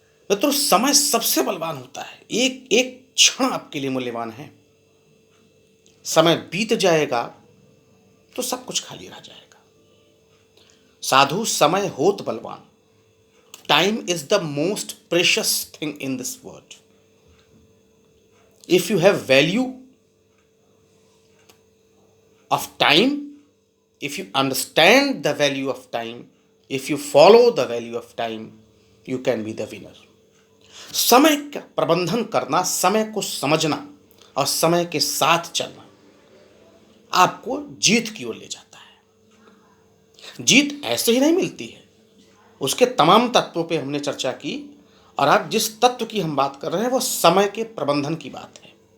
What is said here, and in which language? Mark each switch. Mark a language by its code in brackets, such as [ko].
[hi] मित्रों, समय सबसे बलवान होता है, एक एक क्षण आपके लिए मूल्यवान है। समय बीत जाएगा तो सब कुछ खाली रह जाएगा। साधु समय होत बलवान, [en] Time is the most precious thing in this world. If you have value of time, if you understand the value of time, if you follow the value of time, you can be the winner. [hi] समय का प्रबंधन करना, समय को समझना और समय के साथ चलना आपको जीत की ओर ले जाता है। जीत ऐसे ही नहीं मिलती है, उसके तमाम तत्वों पे हमने चर्चा की और आज जिस तत्व की हम बात कर रहे हैं वो समय के प्रबंधन की बात है।